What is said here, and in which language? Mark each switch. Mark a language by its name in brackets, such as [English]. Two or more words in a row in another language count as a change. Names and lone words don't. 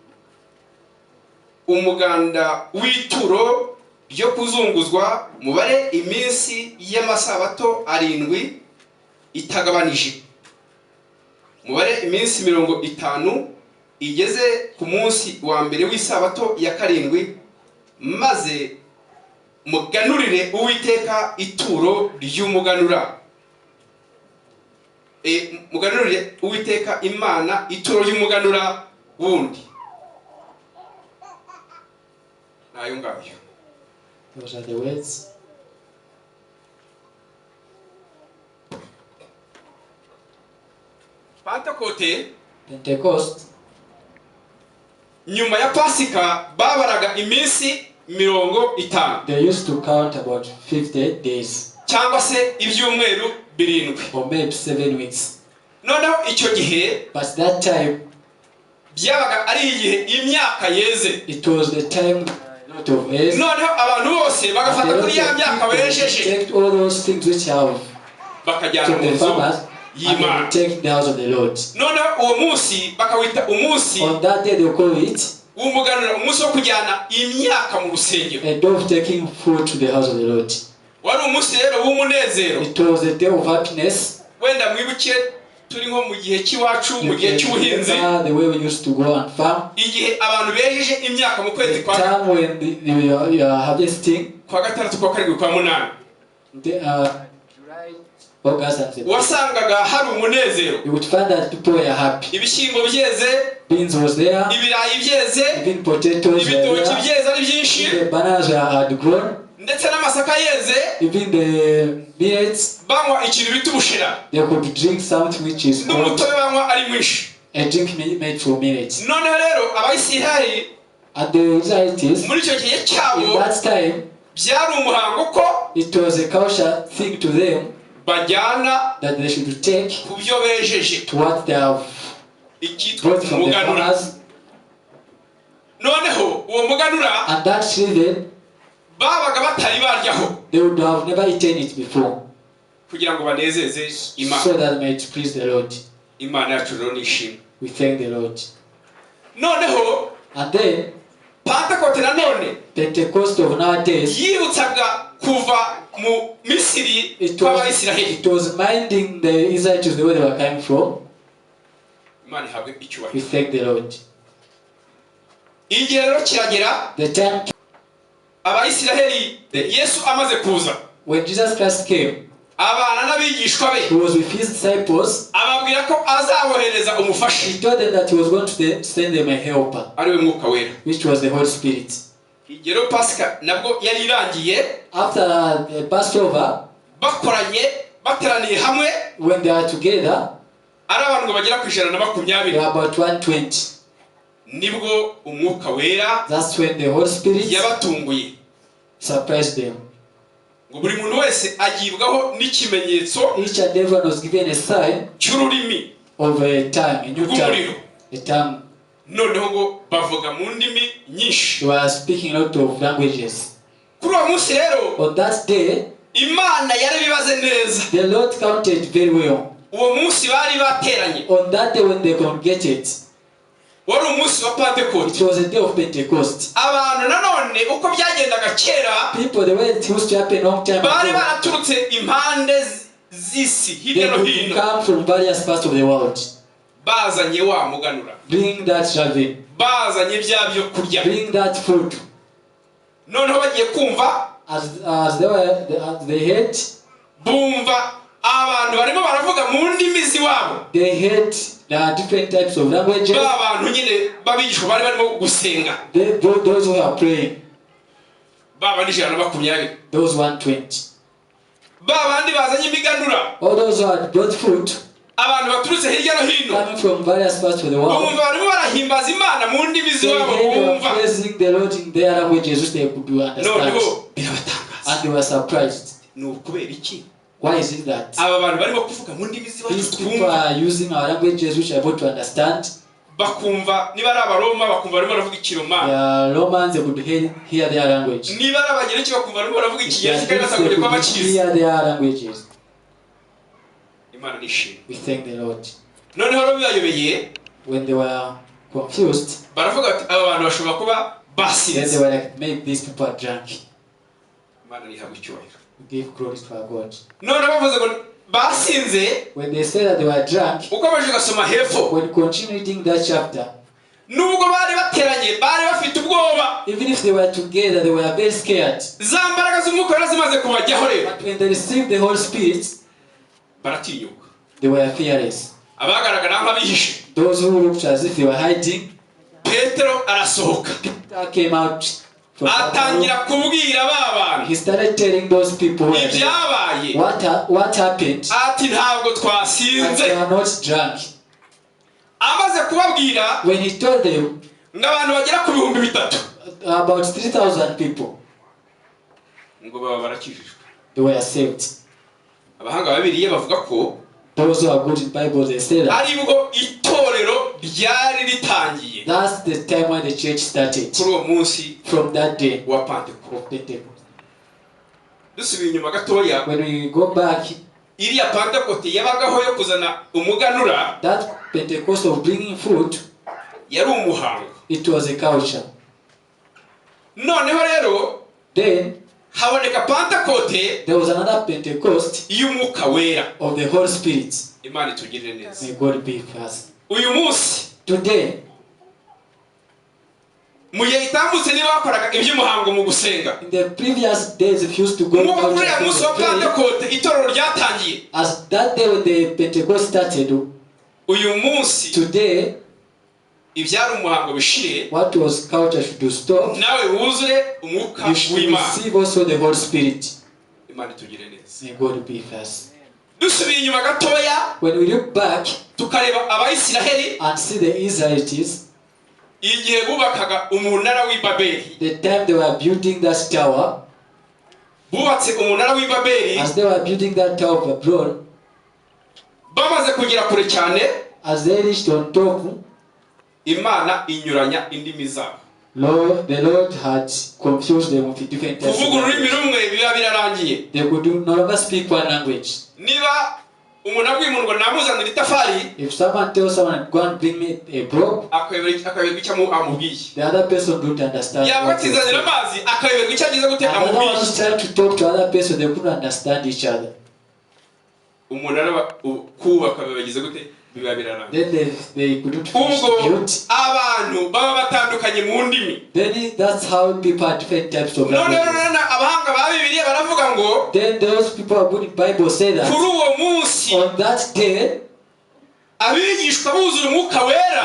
[Kinyarwanda] umuganda w'ituro ryo kuzunguzwa, mubare iminsi y'amasabato 7 itagabanije, mubare iminsi 50 igeze ku munsi wa mbere w'isabato ya 7, maze muganurire Uwiteka ituro ry'umuganura. Muganurire Uwiteka Imana ituro ry'umuganura wundi. Nayo ngayo. [English] Those are the words. Pentecost, [Kinyarwanda] nyuma ya Pasika babaraga iminsi 50. [English] they used to count about 50 days, [Kinyarwanda] cyangwa se ibyumweru 7, [English] or maybe 7 weeks. [Kinyarwanda] noneho icyo gihe [English] But that time, [Kinyarwanda] byabaga ari igihe imyaka yeze. [English] it was the time a lot of years. [Kinyarwanda] Noneho abantu bose bagafata kuri ya myaka bejeje, [English] take all those things which have [Kinyarwanda] bakajyana [English] from [Kinyarwanda] mu [English] the [Kinyarwanda] nzu [English] farmers and [Kinyarwanda] y'Imana. [English] they take the house of the Lord. [Kinyarwanda] Noneho uwo munsi bakawita umunsi [English] On that day they call it [Kinyarwanda] w'umuganura, umunsi wo kujyana imyaka mu rusengero. [English] a day of taking food to the house of the Lord. [Kinyarwanda] Wari umunsi rero w'umunezero. [English] It was a day of happiness. [Kinyarwanda] Wenda mwibuke turi nko mu gihe cy'iwacu, mu gihe cy'ubuhinzi, [English] the way we used to go and farm. [Kinyarwanda] igihe abantu bejeje imyaka mu kwezi [English] The [Kinyarwanda] kwa [English] time when you are harvesting, [Kinyarwanda] kwa 6, kwa 7, kwa 8, [English] July, August and September, [Kinyarwanda] wasangaga hari umunezero. [English] you would find that people were happy. [Kinyarwanda] Ibishyimbo byeze, [English] Beans was there, [Kinyarwanda] ibirayi byeze, [English] even potatoes were [Kinyarwanda] ibitoki [English] there, [Kinyarwanda] byeze ari byinshi, [English] the bananas had grown, [Kinyarwanda] ndetse n'amasaka yeze. [English] even the millets, [Kinyarwanda] Banywa ikintu bita ubushera, [English] they could drink something which is called [Kinyarwanda] n'umutobe banywa ari mwinshi. [English] a drink made from millets. [Kinyarwanda] Noneho rero Abayisiraheli [English] And the Israelites, [Kinyarwanda] muri icyo gihe [English] in [Kinyarwanda] cyabo [English] that time, [Kinyarwanda] byari umuhango ko [English] it was a culture thing to them [Kinyarwanda] bajyana [English] that they should take [Kinyarwanda] ku byo bejeje, [English] to what they have [Kinyarwanda] ikitwa [English] brought from the [Kinyarwanda] umuganura. [English] farmers. [Kinyarwanda] Noneho uwo muganura [English] And that children, [Kinyarwanda] babaga batari baryaho [English] they would have never eaten it before, [Kinyarwanda] kugira ngo banezeze Imana. [English] so that might please the Lord. [Kinyarwanda] Imana yacu rero nishimwe. [English] We thank the Lord. [Kinyarwanda] Noneho [English] And then [Kinyarwanda] Pentekote nanone [English] Pentecost of nowadays, [Kinyarwanda] yibutsaga kuva mu Misiri kw'Abayisiraheli. [English] it was minding the Israelites the way they were coming from. [Kinyarwanda] Imana ihabwe icyubahiro. [English] We thank the Lord. [Kinyarwanda] Igihe rero kiragera [English] The time [Kinyarwanda] abayisiraheli Yesu amaze kuza, [English] when Jesus Christ came, [Kinyarwanda] abana n'abigishwa be, [English] he was with his disciples. [Kinyarwanda] ababwira ko azabohereza umufasha, [English] He told them that he was going to send them a helper, [Kinyarwanda] ariwe Umwuka Wera, [English] which was the Holy Spirit. [Kinyarwanda] igero Pasika nabwo yari irangiye, [English] After the Passover, [Kinyarwanda] bakoranye bateraniye hamwe, [English] when they are together, [Kinyarwanda] ari abantu bagera ku 120, [English] they were about 120. [Kinyarwanda] nibwo Umwuka Wera [English] That's when the Holy Spirit [Kinyarwanda] yabatunguye, [English] surprised them. [Kinyarwanda] ngo buri muntu wese agibwaho n'ikimenyetso [English] Each and everyone was given a sign [Kinyarwanda] cy'ururimi [English] of a tongue, a new tongue, a tongue. [Kinyarwanda] noneho ngo bavuga mu ndimi nyinshi. [English] They were speaking a lot of languages. [Kinyarwanda] Kuri uwo munsi rero [English] On that day, [Kinyarwanda] Imana yari bibaze neza, [English] the Lord counted very well. [Kinyarwanda] uwo munsi bari bateranye, [English] On that day when they congregated, [Kinyarwanda] wari umunsi wa Pentekote. [English] it was a day of Pentecost. [Kinyarwanda] Abantu nanone uko byagendaga kera, [English] People, the way it used to happen long time [Kinyarwanda] bari [English] ago, [Kinyarwanda] baraturutse impande z'isi [English] they [Kinyarwanda] hirya no [English] would [Kinyarwanda] hino, [English] come from various parts of the world, [Kinyarwanda] bazanye wa muganura, [English] bring that raven, [Kinyarwanda] bazanye bya byo kurya. [English] bring that food. [Kinyarwanda] Noneho bagiye kumva, [English] As they heard, [Kinyarwanda] bumva abantu barimo baravuga mu ndimi z'iwabo, [English] they heard there are different types of languages. [Kinyarwanda] ba bantu nyine babigishwa bari barimo gusenga, [English] Those who are praying, [Kinyarwanda] baba ni 120, [English] those 120. [Kinyarwanda] ba bandi bazanye imiganura, [English] All those who had brought food, [Kinyarwanda] abantu baturutse hirya no hino, [English] coming from various parts of the world, [Kinyarwanda] bumva barimo barahimbaza Imana mu ndimi [English] they [Kinyarwanda] z'iwabo, [English] were [Kinyarwanda] bumva [English] praising the Lord in their languages which they could understand. [Kinyarwanda] noneho birabatangaza. [English] And they were surprised. [Kinyarwanda] Ni ukubera iki [English] Why is it that [Kinyarwanda] aba bantu barimo kuvuga mu ndimi z'iwacu [English] these people [Kinyarwanda] twumva, [English] are using our languages which are able to understand? [Kinyarwanda] bakumva niba ari Abaroma bakumva barimo baravuga [English] They [Kinyarwanda] Ikiromani, [English] are Romans, they could hear their language. [Kinyarwanda] niba ari Abagereki bakumva barimo baravuga [English] If they are [Kinyarwanda] Ikigereki kandi [English] Greeks, [Kinyarwanda] batabonye [English] they [Kinyarwanda] ko [English] could [Kinyarwanda] bakizi. [English] hear their languages. [Kinyarwanda] Imana nishimye. [English] We thank the Lord. [Kinyarwanda] Noneho rero bibayobeye, [English] When they were confused, [Kinyarwanda] baravuga ati aba bantu bashobora kuba [English] then they [Kinyarwanda] basinze. [English] were like, maybe these people are drunk. [Kinyarwanda] Imana nihabwa icyubahiro. [English] We give glory to our God. [Kinyarwanda] None bavuze ngo basinze, [English] When they said that they were drunk, [Kinyarwanda] uko baje gasoma hepfo, [English] when you continue reading that chapter, [Kinyarwanda] nubwo bari bateranye bari bafite ubwoba, [English] even if they were together, they were very scared. [Kinyarwanda] za mbaraga z'Umwuka Wera zimaze kubajyaho rero, [English] But when they received the Holy Spirit, [Kinyarwanda] baratinyuka. [English] they were fearless. [Kinyarwanda] Abagaragara nk'abihishe, [English] Those who looked as if they were hiding, [Kinyarwanda] Petero arasohoka, [English] Peter came out from that room. [Kinyarwanda] atangira kubwira ba bantu [English] He started telling those people who were there, [Kinyarwanda] ibyabaye, [English] what happened. [Kinyarwanda] ati ntabwo [English] And [Kinyarwanda] twasinze. [English] they are not drunk. [Kinyarwanda] Amaze kubabwira [English] When he told them [Kinyarwanda] ng'abantu bagera ku 3,000 [English] about 3,000 people, [Kinyarwanda] ngo baba barakijijwe. [English] they were saved. [Kinyarwanda] Abahanga babiriye bavuga ko [English] Those who are good in Bible, they say that [Kinyarwanda] aribwo itorero ryari ritangiye [English] that's the time when the church started. [Kinyarwanda] kuri uwo munsi [English] From that day [Kinyarwanda] wa Pentekote. [English] of Pentecost. [Kinyarwanda] Dusubiye inyuma gatoya, [English] When we go back, [Kinyarwanda] iriya Pentekote yabagaho yo kuzana umuganura, [English] that Pentecost of bringing food, [Kinyarwanda] yari umuhango. [English] it was a culture. [Kinyarwanda] Noneho rero [English] Then [Kinyarwanda] haboneka Pentekote [English] there was another Pentecost [Kinyarwanda] y'Umwuka Wera. [English] of the Holy Spirit. [Kinyarwanda] Imana itugirire neza. [English] May God be with us. [Kinyarwanda] Uyu munsi [English] Today, [Kinyarwanda] mu gihe itambutse niba bakoraga iby'umuhango mu gusenga, [English] in the previous days, if you used to go [Kinyarwanda] nk'uko [English] out [Kinyarwanda] kuri uriya munsi wa [English] and pray, [Kinyarwanda] Pentekote itorero ryatangiye, [English] as that day when the Pentecost started, [Kinyarwanda] uyu munsi [English] today, [Kinyarwanda] ibyari umuhango bishire, [English] what was culture should stop. [Kinyarwanda] nawe wuzure umwuka [English] You should [Kinyarwanda] w'Imana. [English] receive also the Holy Spirit. [Kinyarwanda] Imana itugirire neza. [English] May God be with us. [Kinyarwanda] Dusubiye inyuma gatoya [English] When we look back [Kinyarwanda] tukareba Abayisiraheli [English] and see the Israelites, [Kinyarwanda] igihe bubakaga umunara w'i Babeli, [English] the time they were building that tower, [Kinyarwanda] bubatse umunara w'i Babeli, [English] as they were building that tower of Babylon, [Kinyarwanda] bamaze kugera kure cyane, [English] as they reached on top, [Kinyarwanda] Imana inyuranya indimi zabo. [English] the Lord had confused them with different types of [Kinyarwanda] Kuvuga ururimi [English] language. [Kinyarwanda] rumwe biba birarangiye. [English] They could no longer speak one language. [Kinyarwanda] Niba umuntu abwiye ngo namuzanira itafari, [English] If someone tells someone, go and bring me a block, [Kinyarwanda] akayoberwa icyo amubwiye. [English] the other person don't understand. [Kinyarwanda] Yaba atizanira amazi, akayoberwa icyo agize gute [English] Another one [Kinyarwanda] amubwiye. [English] is trying to talk to other person, they couldn't understand each other. [Kinyarwanda] Umunara kubaka bibagize gute biba biraranga. [English] Then they couldn't finish [Kinyarwanda] Ubwo [English] the build. [Kinyarwanda] abantu baba batandukanye mu ndimi. [English] Then that's how people are different types of languages. [Kinyarwanda] No, abahanga ba Bibiliya baravuga ngo [English] Then those people who are good in Bible say that [Kinyarwanda] kuri uwo munsi [English] on that day, [Kinyarwanda] abigishwa buzura Umwuka Wera